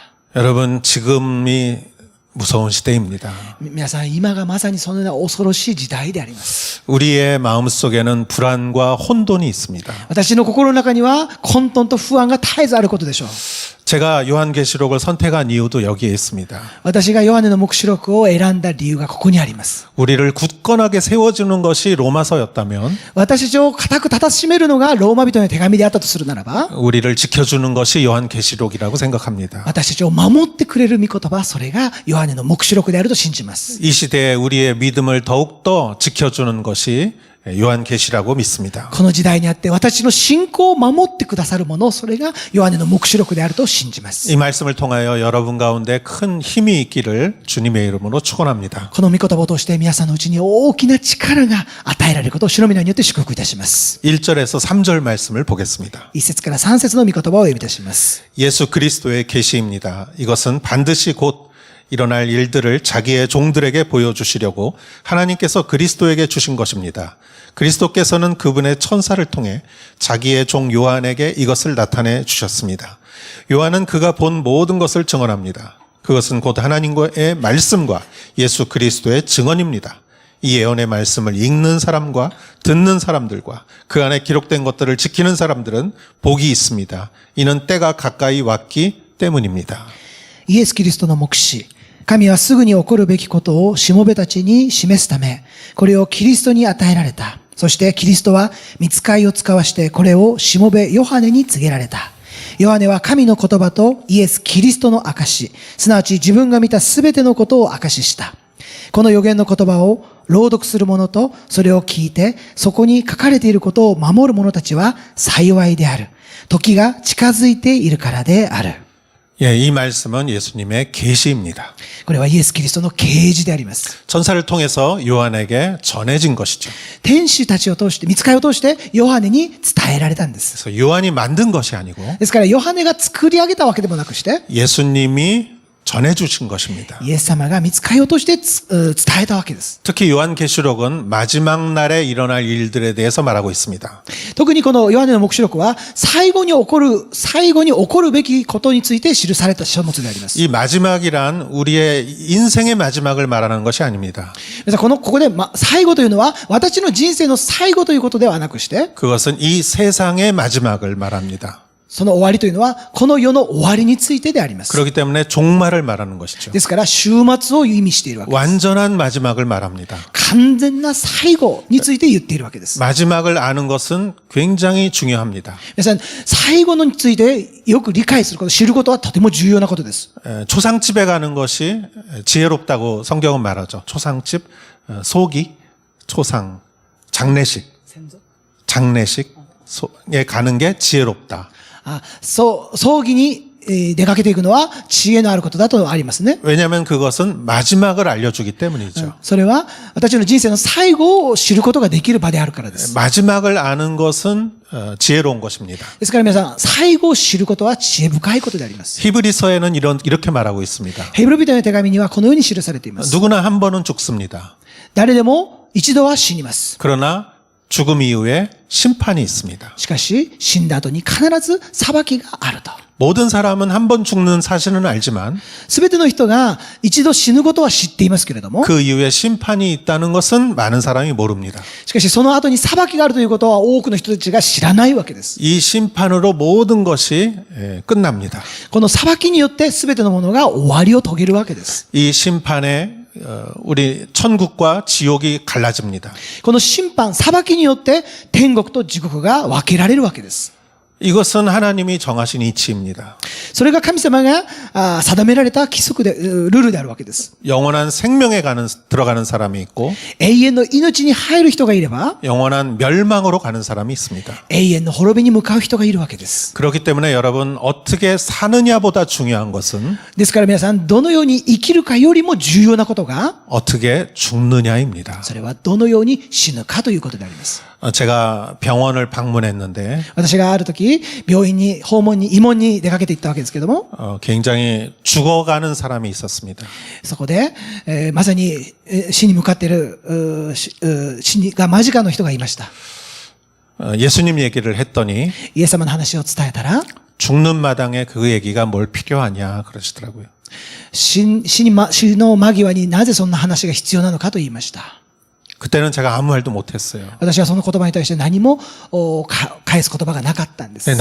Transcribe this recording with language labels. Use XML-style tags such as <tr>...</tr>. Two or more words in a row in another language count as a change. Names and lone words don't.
<ko>여러분 지금이 무서운 시대입니다.</ko> <ja>皆さん、今がまさにそのような恐ろしい時代であります。</ja> <ko>우리의 마음속에는 불안과 혼돈이 있습니다.</ko> <ja>私の心の中には混沌と不安が絶えずあることでしょう。</ja> <ko>제가 요한계시록을 선택한 이유도 여기에 있습니다.</ko> <ja>私がヨハネの黙示録を選んだ理由がここにあります。</ja> <ko>우리를 굳건하게 세워주는 것이 로마서였다면</ko> <ja>私たちを固く立たしめるのがローマ人の手紙であったとするならば、</ja> <ko>우리를 지켜주는 것이 요한계시록이라고 생각합니다.</ko> <ja>私たちを守ってくれる御言葉、それがヨハネの黙示録であると信じます。</ja> <ko>이 시대에 우리의 믿음을 더욱더 지켜주는 것이 요한계시라고 믿습니다.</ko> <ja>この時代にあって私の信仰を守ってくださるもの、それがヨハネの黙示録であると信じます。</ja> <ko>이 말씀을 통하여 여러분 가운데 큰 힘이 있기를 주님의 이름으로 축원합니다.</ko> <ja>この御言葉を通して皆さんのうちに大きな力が与えられることを主の皆によって祝福いたします。</ja> <ko>1절에서 3절 말씀을 보겠습니다.</ko> <ja>1 節から3節の御言葉を読みいたします。</ja> <ko>예수 그리스도의 계시입니다. 이것은 반드시 곧 일어날 일들을 자기의 종들에게 보여주시려고 하나님께서 그리스도에게 주신 것입니다. 그리스도께서는 그분의 천사를 통해 자기의 종 요한에게 이것을 나타내 주셨습니다. 요한은 그가 본 모든 것을 증언합니다. 그것은 곧 하나님의 말씀과 예수 그리스도의 증언입니다. 이 예언의 말씀을 읽는 사람과 듣는 사람들과 그 안에 기록된 것들을 지키는 사람들은 복이 있습니다. 이는 때가 가까이 왔기 때문입니다.</ko> <ja>イエス・キリストの黙示。神はすぐに起こるべきことをしもべたちに示すため、これをキリストに与えられた。そしてキリストは御使いを使わしてこれをしもべヨハネに告げられた。ヨハネは神の言葉とイエス・キリストの証し、すなわち自分が見たすべてのことを証しした。この預言の言葉を朗読する者とそれを聞いてそこに書かれていることを守る者たちは幸いである。時が近づいているからである。</ja> <ko>예, 이 말씀은 예수님의 계시입니다.</ko> <ja>これはイエス・キリストの啓示であります。</ja> <ko>천사를 통해서 요한에게 전해진 것이죠.</ko> <ja>天使たちを通して、御使いを通して、ヨハネに伝えられたんです。</ja> <ko>그래서 요한이 만든 것이 아니고</ko> <ja>ですから、ヨハネが作り上げたわけでもなくして、</ja> <ko>예수님이 전해주신 것입니다.</ko> <ja>イエス様が御使いを通して伝えたわけです。</ja> <ko>특히 요한계시록은 마지막 날에 일어날 일들에 대해서 말하고 있습니다.</ko> <ja>特にこのヨハネの黙示録は、最後に起こるべきことについて記された書物であります。</ja> <ko>이 마지막이란 우리의 인생의 마지막을 말하는 것이 아닙니다.</ko> <ja>皆さんここで、最後というのは、私の人生の最後ということではなくして、</ja> <ko>그것은 이 세상의 마지막을 말합니다.</ko> <ja>その終わりというのは、この世の終わりについてであります。</ja> <ko>그렇기 때문에 종말을 말하는 것이죠.</ko> <ja>ですから、終末を意味しているわけです。</ja> <ko>완전한 마지막을 말합니다.</ko> <ja>完全な最後について言っているわけです。</ja> <ko>마지막을 아는 것은 굉장히 중요합니다.</ko> <ja>皆さん、最後のについてよく理解すること、知ることはとても重要なことです。</ja> <ko>초상집에 가는 것이 지혜롭다고 성경은 말하죠. 초상집, 소기, 초상, 장례식에 가는 게 지혜롭다.</ko> <ja>葬儀に出かけていくのは知恵のあることだとありますね。</ja> <ko>왜냐하면 그것은 마지막을 알려주기 때문이죠.</ko> <ja>それは私の人生の最後を知ることができる場であるからです。</ja> <ko>마지막을 아는 것은 지혜로운 것입니다.</ko> <ja>ですから皆さん、最後を知ることは知恵深いことであります。</ja> <ko>히브리서에는 이렇게 말하고 있습니다.</ko> <ja>ヘブル人の手紙にはこのように記されています。</ja> <ko>누구나 한 번은 죽습니다.</ko> <ja>誰でも一度は死にます。</ja> <ko>그러나 죽음 이후에 심판이 있습니다.</ko> <ja>しかし、死んだ後に必ず裁きがあると。</ja> <ko>모든 사람은 한 번 죽는 사실은 알지만</ko> <ja>すべての人が一度死ぬことは知っていますけれども、</ja> <ko>그 이후에 심판이 있다는 것은 많은 사람이 모릅니다.</ko> <ja>しかしその後に裁きがあるということは多くの人たちが知らないわけです。</ja> <ko>이 심판으로 모든 것이 끝납니다.</ko> <ja>この裁きによってすべてのものが終わりを遂げるわけです。</ja> <ko>이 심판에 우리 천국과 지옥이 갈라집니다.</ko> <ja>この審判、裁きによって天国と地獄が分けられるわけです。</ja> <ko>이것은 하나님이 정하신 이치입니다.</ko> <ja>それが神様が定められた規則で、ルールであるわけです。</ja> <ko>영원한 생명에 들어가는 사람이 있고</ko> <ja>永遠の命に入る人がいれば、</ja> <ko>영원한 멸망으로 가는 사람이 있습니다.</ko> <ja>永遠の滅びに向かう人がいるわけです。</ja> <ko>그렇기 때문에 여러분 어떻게 사느냐보다 중요한 것은</ko> <ja>ですから皆さん、どのように生きるかよりも重要なことが、</ja> <ko>어떻게 죽느냐입니다.</ko> <ja>それはどのように死ぬかということであります。</ja> <ko>제가 병원을 방문했는데</ko> <ja>私がある時、病院に訪問に、慰問に出かけていったわけですけども、</ja> <ko>굉장히 죽어가는 사람이 있었습니다.</ko> <ja>そこで、まさに死に向かっている、死が間近の人がいました。</ja> <ko>예수님 얘기를 했더니</ko> <ja>イエス様の話を伝えたら、</ja> <ko>죽는 마당에 그 얘기가 뭘 필요하냐 그러시더라고요.</ko> <ja>死の間際になぜそんな話が必要なのかと言いました。</ja> <ko>그때는 제가 아무 말도 못했어요.</ko> <ja>私はその言葉に対して何も返す言葉がなかったんです。</ja>